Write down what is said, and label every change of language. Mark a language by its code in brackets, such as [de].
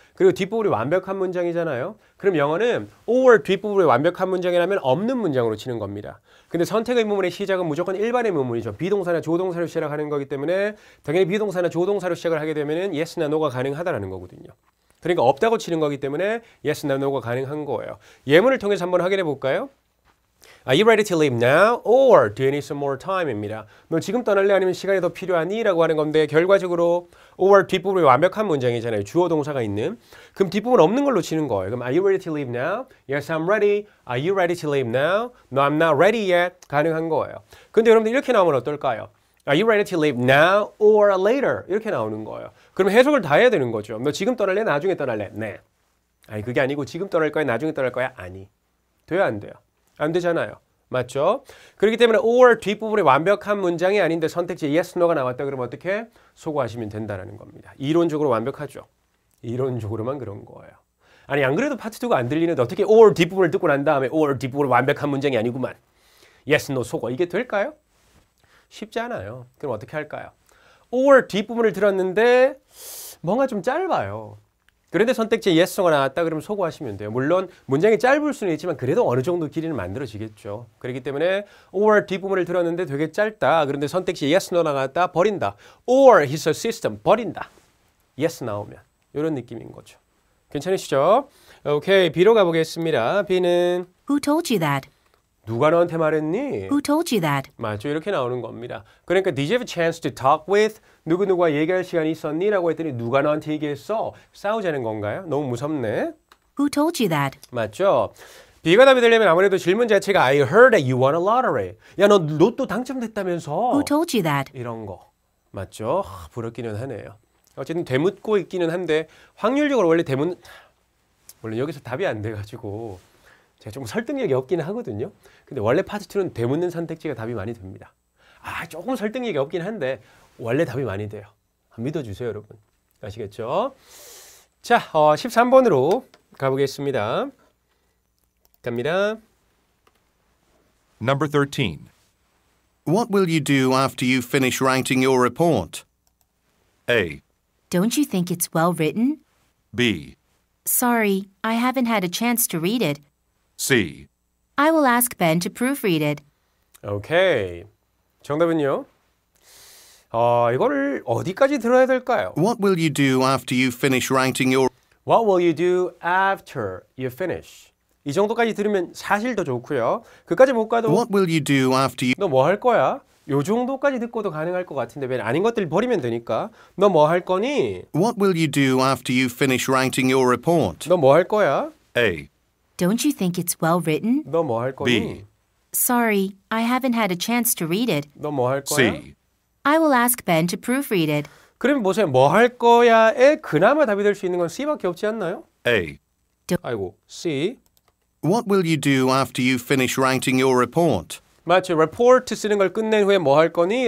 [ko] 그리고 뒷부분이 완벽한 문장이잖아요. 그럼 영어는 or 뒷부분이 완벽한 문장이라면 없는 문장으로 치는 겁니다. 근데 선택 의문문의 시작은 무조건 일반의 문문이죠. 비동사나 조동사로 시작하는 거기 때문에 당연히 비동사나 조동사로 시작을 하게 되면 yes나 no가 가능하다라는 거거든요. 그러니까 없다고 치는 거기 때문에 yes, no, no가 가능한 거예요. 예문을 통해서 한번 확인해 볼까요? [en] Are you ready to leave now or do you need some more time?입니다. [ko] 너 지금 떠날래 아니면 시간이 더 필요하니? 라고 하는 건데 결과적으로 or 뒷부분이 완벽한 문장이잖아요. 주어 동사가 있는. 그럼 뒷부분 없는 걸로 치는 거예요. [en] 그럼 Are you ready to leave now? Yes, I'm ready. Are you ready to leave now? No, I'm not ready yet. [ko] 가능한 거예요. 근데 여러분들 이렇게 나오면 어떨까요? [en] Are you ready to leave now or later? [ko] 이렇게 나오는 거예요. 그럼 해석을 다 해야 되는 거죠. 너 지금 떠날래? 나중에 떠날래? 네. 아니 그게 아니고 지금 떠날 거야? 나중에 떠날 거야? 아니. 돼요? 안 돼요? 안 되잖아요. 맞죠? 그렇기 때문에 or 뒷부분이 완벽한 문장이 아닌데 선택지 yes, no가 나왔다 그러면 어떻게? 소거하시면 된다는 겁니다. 이론적으로 완벽하죠. 이론적으로만 그런 거예요. 아니 안 그래도 파트 2가 안 들리는데 어떻게 or 뒷부분을 듣고 난 다음에 or 뒷부분이 완벽한 문장이 아니구만. yes, no 소거. 이게 될까요? 쉽지 않아요. 그럼 어떻게 할까요? or 뒷부분을 들었는데 뭔가 좀 짧아요. 그런데 선택지에 yes가 나왔다 그러면 소거하시면 돼요. 물론 문장이 짧을 수는 있지만 그래도 어느 정도 길이는 만들어지겠죠. 그렇기 때문에 or 뒷부분을 들었는데 되게 짧다. 그런데 선택지에 yes, no 나왔다 버린다. [en] or his system [ko] 버린다. yes 나오면 이런 느낌인 거죠. 괜찮으시죠? 오케이, B로 가보겠습니다. B는 [en] Who told you that? [ko] 누가 너한테 말했니? [en] Who told you that? [ko] 맞죠. 이렇게 나오는 겁니다. [en] 그러니까 Did you have a chance to talk with? [ko] 누구누구와 얘기할 시간이 있었니? 라고 했더니 누가 너한테 얘기했어? 싸우자는 건가요? 너무 무섭네. [en] Who told you that? [ko] 맞죠. B가 답이 되려면 아무래도 질문 자체가 [en] I heard that you won a lottery. [ko] 야, 너 로또 당첨됐다면서. [en] Who told you that? [ko] 이런 거. 맞죠? 부럽기는 하네요. 어쨌든 되묻고 있기는 한데 확률적으로 원래 물론 여기서 답이 안 돼가지고 제가 좀 설득력이 없기는 하거든요. 근데 원래 파트 2는 되묻는 선택지가 답이 많이 됩니다. 조금 설득력이 없긴 한데 원래 답이 많이 돼요. 믿어주세요, 여러분. 아시겠죠? 자, 13번으로 가보겠습니다. 갑니다. [en] Number 13. What will you do after you finish writing your report? A. Don't you think it's well written? B. Sorry, I haven't had a chance to read it. C. I will ask Ben to proofread it. [ko] 오케이. 정답은요? 이거를 어디까지 들어야 될까요? [en] What will you do after you finish writing your... What will you do after you finish? [ko] 이 정도까지 들으면 사실 더 좋고요. 그까지 못 가도 [en] What will you do after you... [ko] 너 뭐 할 거야? 요 정도까지 듣고도 가능할 것 같은데 왜 아닌 것들 버리면 되니까. 너 뭐 할 거니? [en] What will you do after you finish writing your report? [ko] 너 뭐 할 거야? [en] A. Don't you think it's well written? [ko] 너 뭐 할 거니? [en] B. Sorry, I haven't had a chance to read it. [ko] 너 뭐 할 거야? [en] C. I will ask Ben to proofread it. [ko] 그러면 보세요. 뭐 할 거야에 그나마 답이 될 수 있는 건 C밖에 없지 않나요? [en] A. [ko] 아이고, C. [en] What will you do after you finish writing your report? [ko] 맞죠. report 쓰는 걸 끝낸 후에 뭐 할 거니?